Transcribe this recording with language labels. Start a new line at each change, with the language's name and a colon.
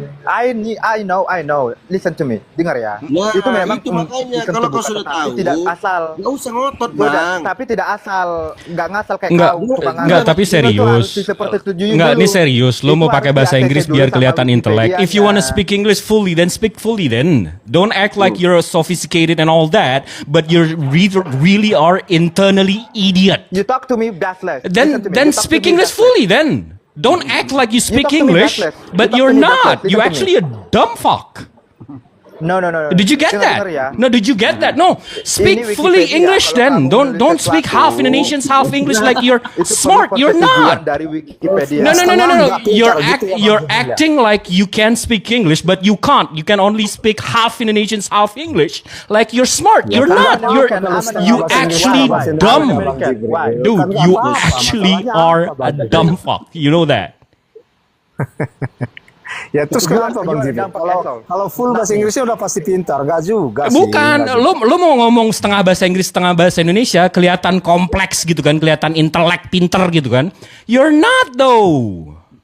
English: I know. Listen to me.
Indonesian: Dengar ya. Nah, itu memang itu makanya kalau kau sudah tahu, tidak asal. Nggak usah ngotot, Bang. Tapi tidak asal, nggak ngasal kayak Enggak, tapi serius. Enggak, ini serius. Lo mau pakai bahasa Inggris biar kelihatan intelek.
English: If you wanna speak English fully, then speak fully then. Don't act like you're sophisticated and all that, but you really are internally idiot. You talk to me baseless. Then speak English fully then. Don't act like you speak English, but you're not. You actually a dumb fuck. No. Did you get that? No, did you get that? No, speak fully English then. Don't speak half Indonesian, half English like you're smart. You're not. No. You're acting like you can speak English, but you can't. You can only speak half Indonesian, half English. Like you're smart. You're not. You actually dumb. Dude, you actually are a dumb fuck. You know that.
Indonesian: Ya terus kenapa Bang Jibril? Kalau full bahasa Inggrisnya udah pasti pintar, gak juga sih. Bukan, lo mau ngomong setengah bahasa Inggris, setengah bahasa Indonesia, kelihatan kompleks gitu kan, kelihatan intelek, pinter gitu kan.
English: You're not though.